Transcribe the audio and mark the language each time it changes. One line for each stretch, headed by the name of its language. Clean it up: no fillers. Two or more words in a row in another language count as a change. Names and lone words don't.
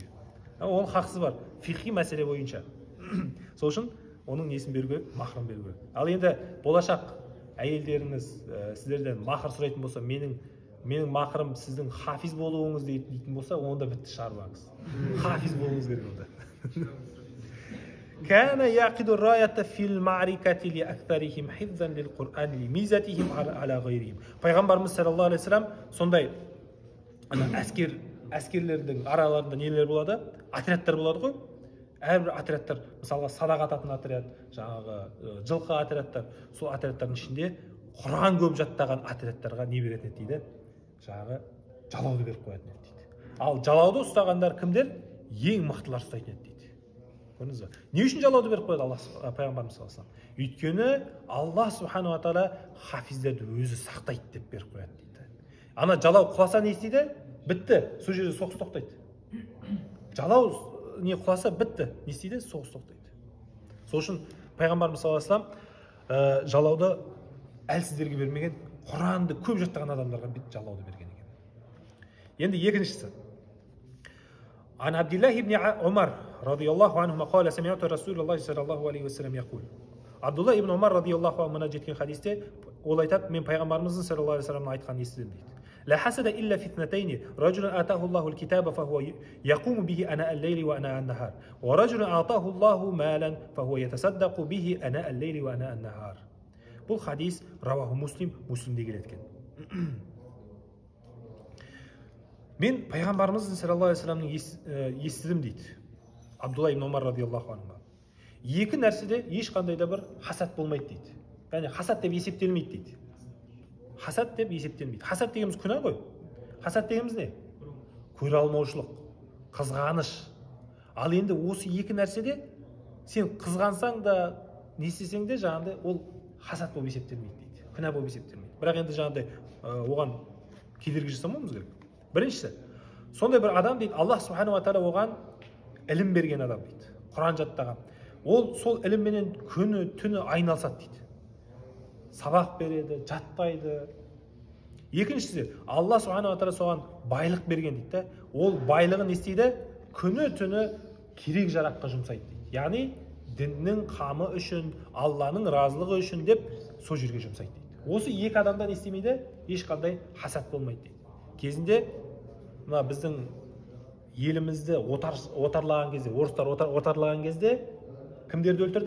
Kazakh: Оның хақысы бар. Фиқи мәселе бойынша. Сол үшін оның несін беру керек, махрын беру керек. Ал енді болашақ әйелдеріңіз сіздерден махр сұрайтын болса, менің махрым сіздің хафиз болуыңыз дейтін болса, онда бітті шаруаңыз. Хафиз болуыңыз керек онда.
Arabic: كان يعقد الراية في المعركة لأكثرهم حفظا للقرآن لميزتهم على غيرهم.
Kazakh: Пайғамбарымыз
Arabic: صلى الله عليه وسلم
Kazakh: сондай әскерлердің араларында нелер болады? Отрядтар болады ғой. Әрбір отрядтар, мысалға садақ ататын отряд, жаңағы жылқы отрядтар, сол отрядтардың ішінде Құран көп жаттаған отрядтарға не беретін дейді? Жаңағы жалауды беріп қоятын еді дейді. Ал жалауды ұстағандар кімдер? Ең мықтылар ұстайтын еді дейді. Көрдіңіз бе? Не үшін жалауды беріп қояды Пайғамбарымыз
Arabic: صلى الله عليه وسلم?
Kazakh: Өйткені Аллах
Arabic: سبحانه وتعالى
Kazakh: хафиздерді өзі сақтайды деп беріп қояды дейді. Ана жалау құласа не істейді? Бітті. Сол жерде соғыс тоқтайды. Жалау не құласа бітті. Не істейді? Соғыс тоқтайды. Сол үшін Пайғамбарымыз
Arabic: صلى الله عليه وسلم
Kazakh: жалауды әлсіздерге бермеген, Құранды көп жаттаған адамдарға жалауды берген екен. Енді екіншісі.
Arabic: عن عبد الله بن عمر رضي الله عنهما قال سمعت رسول الله صلى الله عليه وسلم يقول.
Kazakh: Абдулла ибн Омар
Arabic: رضي الله عنه
Kazakh: мына жеткен хадисте ол айтады, мен пайғамбарымыздың
Arabic: صلى الله عليه وسلم
Kazakh: айтқан естідім дейді.
Arabic: لا حسد إلا في اثنتين رجل آتاه الله الكتاب فهو يقوم به أناء الليل وأناء النهار ورجل أعطاه الله مالا فهو يتصدق به أناء الليل وأناء النهار.
Kazakh: Бұл хадис раваху муслимде келеді екен. Мен пайғамбарымыздың
Arabic: صلى الله عليه وسلم
Kazakh: естідім дейді. Абдулла ибн Омар
Arabic: رضي الله عنه.
Kazakh: Екі нәрседе ешқандай да бір хасад болмайды дейді. Яғни хасад деп есептелмейді дейді. Хасад деп есептелмейді. Хасад дегеніміз күнә ғой. Хасад дегеніміз не? Көре алмаушылық, қызғаныш. Ал енді осы екі нәрседе сен қызғансаң да, не істесең де жаңағыдай ол хасад болып есептелмейді дейді. Күнә болып есептелмейді. Бірақ енді жаңағыдай оған кедергі жасамауымыз керек. Біріншісі, сондай бір адам дейді, Аллах
Arabic: سبحانه وتعالى
Kazakh: оған ілім берген адам дейді. Құран жаттаған. Ол сол ілімменен күні түні айналысады дейді. Сабақ береді, жаттайды. Екіншісі, Алла
Arabic: سبحانه وتعالى
Kazakh: соған байлық берген дейді. Ол байлығын істейді, күні түні керек жараққа жұмсайды дейді. Яғни діннің қамы үшін, Алланың разылығы үшін деп сол жерге жұмсайды дейді. Осы екі адамдан істемейді, ешқандай хасад болмайды дейді. Кезінде мына біздің елімізді отарлаған кезде, орыстар отарлаған кезде кімдерді өлтірді?